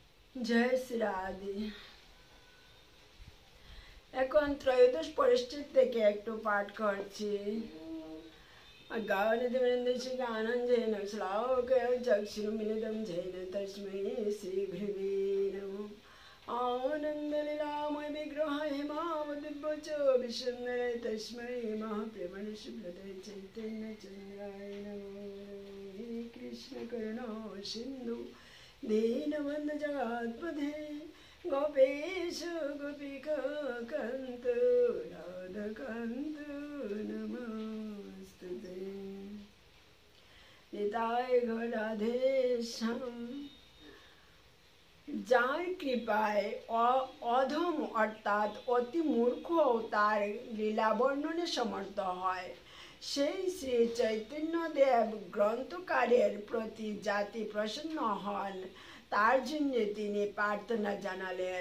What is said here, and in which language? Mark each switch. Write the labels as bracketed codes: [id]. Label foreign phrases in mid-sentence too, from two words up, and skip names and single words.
[bn] জয় শ্রী রাধে। এখন ত্রয়োদশ পরিস্থিতি থেকে একটু পাঠ করছি। [sa] গাওনিধিবৃন্দস্য আনন্দেন শ্লোকেন চক্ষুর্মিলিतं येन तस्मै श्रीगुरवे नमः। आनन्दलीलामय विग्रह हेमावदिव्यच विसुन्दर तस्मै महाप्रेमणे सुब्रते चैतन्यचन्द्राय नमः। हे कृष्ण करुणा सिन्धु दीनबन्धु जगत्पते गोपेश गोपिका कान्त राधाकान्त नमस्तुते। [bn] নিতাই গো রাধে শ্যাম। যার কৃপায় অধম অর্থাৎ অতি মূর্খ তার লীলা বর্ণনে সমর্থ হয়, সেই শ্রী চৈতন্যদেব গ্রন্থকারের প্রতি জাতি প্রসন্ন হন, তার জন্য তিনি প্রার্থনা জানালেন।